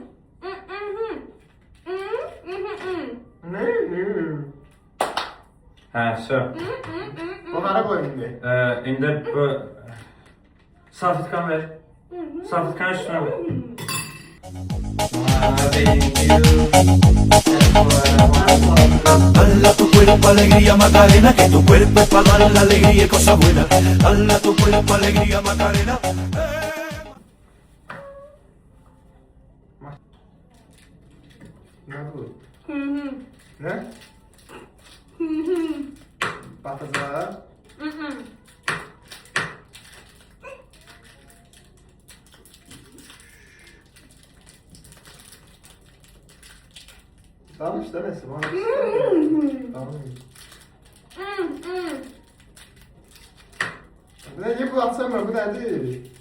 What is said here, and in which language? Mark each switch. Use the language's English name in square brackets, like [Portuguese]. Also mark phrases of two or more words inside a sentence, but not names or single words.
[Azerbaijani] Hə, Hə, so. Bunlara qoy indi. İndi bu salfetkan ver. [Turkish] Salfetkanın üstüne koy. [Spanish] Dala tu cuerpo alegría Macarena, que tu cuerpo es para dar la alegría y cosas buenas. Dala tu cuerpo alegría Macarena. [Turkish] Ne bu? [Azerbaijani] Ne? Batacaq. Danış da nəsə, bana danış. [Turkish] Bu ne bu atsana, [Azerbaijani] bu nədir?